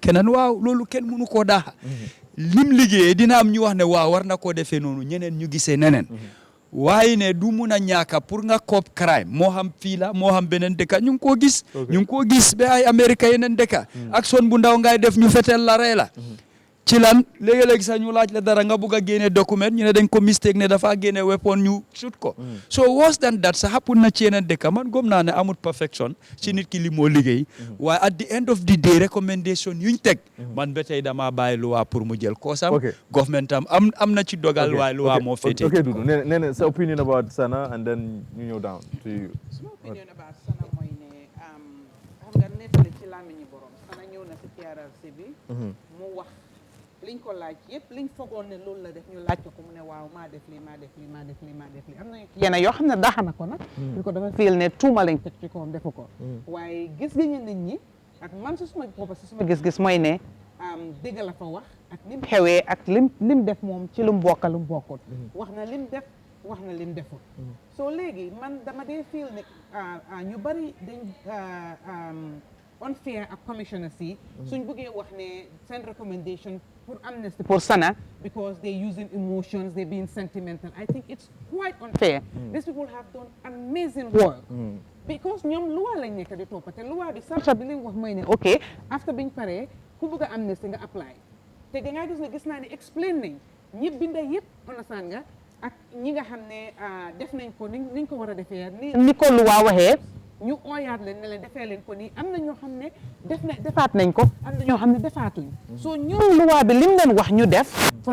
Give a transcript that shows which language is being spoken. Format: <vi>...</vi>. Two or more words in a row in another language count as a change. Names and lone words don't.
<wo>keneen waaw loolu kenn mënu koo daaxa lim liggéeyee dina am ñu wax ne waaw war na koo defee noonu ñeneen ñu gisee neneen waaye ne du mun a ñaaka pour nga</wo> <en>cop crime</en> <wo>moo xam fii la moo xam beneen dëkka ñu ngi koo gis ñu ngi koo gis ba ay Amérique yeneen dëkka action bu ndaw ngay def ñu fetel la rey la ci lan léegi-léegi sax ñu laaj la dara nga bugg a génne document ñu ne dañ ko mistake ne dafa génne weapon ñu shoot ko</wo> <en>so worse than that</en> <wo>sax happen na ci yeneen dëkka man gëm naa ne amul perfection ci nit ki li moo liggéey waaye</wo> <en>at the end of the day</en> <wo>recommendation yuñ teg man ba tey dama bàyyi luwaa pour mu jël koosam government am na ci dogal waaye luwaa moo féetee</wo> <en>ok Dudu</en> <wo>nee na sa</wo> <en>opinion about Sana and then</en> <wo>ñu ñëw</wo> <en>down to you.</en> <wo>Sama</wo> <en>opinion about Sana</en> <wo>mooy ne xam nga nettali ci làmmiñu borom Sana ñëw na si TRRC bi mu wax liñ ko laaj yëpp liñ fogoon ne loolu la def ñu laaj ko mu ne waaw maa def lii maa def lii maa def lii maa def lii am na yenn yoo xam ne daax na ko nag ñu ko dafa fiil ne tuuma lañ teg ci kawam defu ko waaye gis-gisu nit ñi ak man si suma bopp si suma gis-gis mooy ne dëgg la fa wax ak lim xewee ak lim def moom ci lu mu bokk lu mu bokkul wax na lim def wax na lim deful soo léegi man dama dee fiil ne ñu bari dañ unfair ak commissioners yi suñ bëggee wax ne seen recommendation pour amnesty pour Sana</wo> <en>because they're using emotions, they're being sentimental. I think it's quite unfair. These people have done amazing work because</en> <wo>ñoom loi lañ nekk di toppa te loi bi sarta bi leen wax mooy ne</wo> <en>ok after</en> <wo>biñ paree ku bëgg a amnesty nga apply te da ngaa gis naa ne explain nañ ñi binda yëpp understand nga ak ñi nga xam ne def nañ ko niñ ko war a defee ni ko loi waxee ñu ooyaat leen ne leen defee leen ko nii am na ñoo xam ne defaat nañ ko am na ñoo xam ne defaatuñ soo ñoom loi bi lim leen wax ñu def fo</wo>